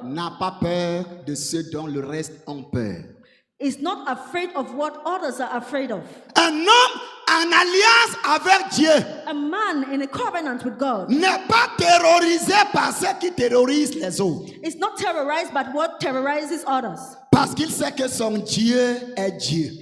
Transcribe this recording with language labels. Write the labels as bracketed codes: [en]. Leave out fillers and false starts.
[fr] n'a pas peur de ceux dont le reste ont peur. [en] is not afraid of what others are afraid of. [fr] Un homme en alliance avec Dieu [en] A man in a covenant with God [fr] n'est pas terrorisé par ceux qui terrorisent les autres. [en] is not terrorized by what terrorizes others. [fr] Parce qu'il sait que son Dieu est Dieu.